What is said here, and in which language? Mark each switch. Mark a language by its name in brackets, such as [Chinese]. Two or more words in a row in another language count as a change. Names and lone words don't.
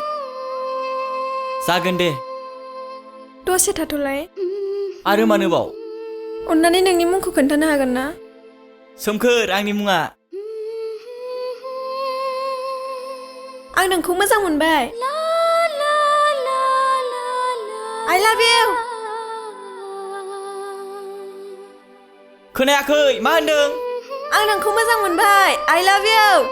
[Bodo] जागोन दे दसे थाथ'लाय आरो मानोबाव अन्नानै नोंनि मुंखौ खोन्थानो हागोन ना सोमखोर आंनि मुङा आं नोंखौ मोजां मोनबाय [English] I love you [Bodo] खोनायाखै मा होनदों आं नोंखौ मोजां मोनबाय [English] I love you